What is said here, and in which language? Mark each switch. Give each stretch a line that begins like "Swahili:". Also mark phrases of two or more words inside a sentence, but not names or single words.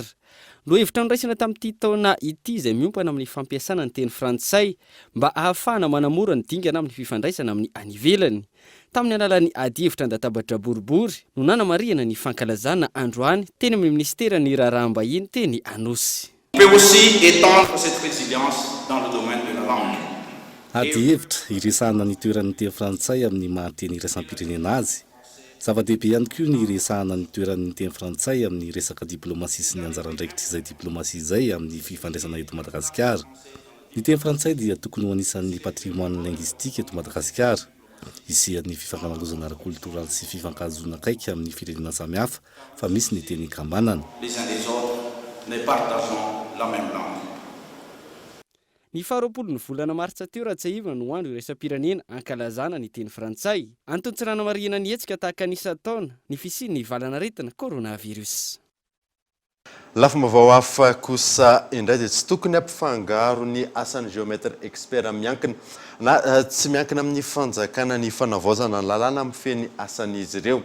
Malagasy: Loha hevitra noraisina tamin'ity taona ity izay miompana amin'ny fampiasana ny teny frantsay mba ahafahana manamora ny dingana amin'ny fifandraisana amin'ny any ivelany. Tamin'ny alalan'ny adihevitra an-databatra boribory no nanamariana ny fankalazana androany teny amin'ny ministera ny raharaham-bahiny teny Anosy.
French: On peut aussi étendre cette résilience dans le domaine de la langue.
Malagasy: Adihevitra iresahana ny toeran'ny teny frantsay amin'ny mahateny iraisam-pirenena azy. Zava-dehibe ihany koa ny iresahana ny toeran'ny teny frantsay amin'ny resaka diplomasia sy ny anjarandraikitra izay diplomasia izay amin'ny fifandraisana eto Madagasikara. Ny teny frantsay dia tokony ho anisan'ny
French: patrimoine linguistique
Malagasy: eto Madagasikara. Isian'ny fifankalozana ara-kultoraly sy fifankahazoana akaiky amin'ny firenena samihafa fa misy ny teny kambanana.
French: Les uns des autres ne partageons la même langue.
Malagasy: Ny 20 ny volana martsa teo raha tsy ahivana no andro iraisam-pirenena ankalazana ny teny frantsay. Antony tsy nanamariana ny hetsika tahaka anisa-taona ny fisian'ny valanaretina coronavirus. Lafim-baovao hafa kosa indray dia tsy tokony hampifangaro ny asan'ny
French: géomètre expert
Malagasy: miankina na tsy miankina amin'ny fanjakana ny fanavaozana ny lalàna amin'ny feny asan'izy ireo.